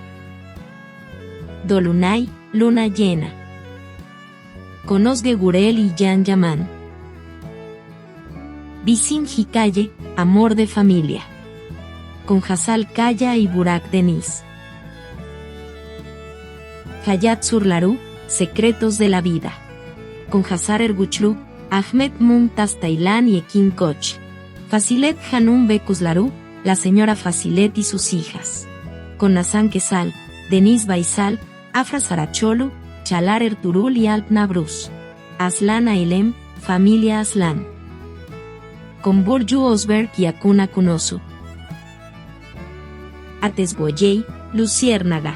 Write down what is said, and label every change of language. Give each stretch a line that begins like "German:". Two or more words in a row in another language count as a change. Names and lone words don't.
Spanish: Dolunay, luna llena. Con Osge Gurel y Yan Yaman. Bisin Hikaye, amor de familia. Con Hassal Kaya y Burak Denis. Hayat Surlaru, secretos de la vida. Con Hassar Erguchlu, Ahmed Mumtaz Tailan y Ekin Koch. Fasilet Hanum Bekuslaru, la señora Fasilet y sus hijas. Con Nassan Kesal, Denis Baisal, Afra Saracholu, Chalar Erturul y Alp Nabrus. Aslan Ailem, familia Aslan. Con Burju Osberg y Akuna Kunosu. Atesboyei, Luciérnaga.